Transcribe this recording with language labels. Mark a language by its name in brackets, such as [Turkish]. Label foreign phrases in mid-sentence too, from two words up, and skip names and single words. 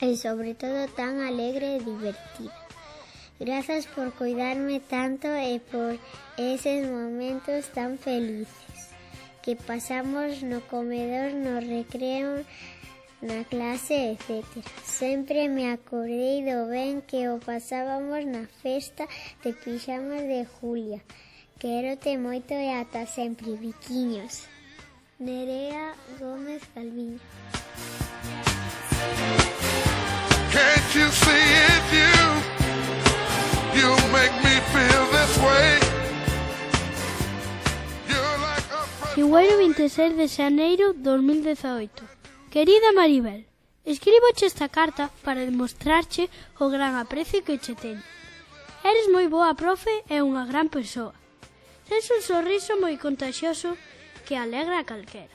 [Galician] e sobre todo tan alegre e divertida. Grazas por cuidarme tanto e por eses momentos tan felices que pasamos no comedor, no recreo, na clase, etc. Sempre me acordei do ben que o pasábamos na festa de pixamas de Julia. Quérote moito e ata sempre, biquiños. Nerea Gómez Calviño. [English] Can't you see it, you make me feel this way. You're like a [Galician] Cigüeiro 26 de xaneiro 2018. Querida Maribel, escríboche esta carta para demostrarche o gran aprecio que che teño. Eres moi boa profe e unha gran persoa. Tens un sorriso moi contagioso que alegra a calquera.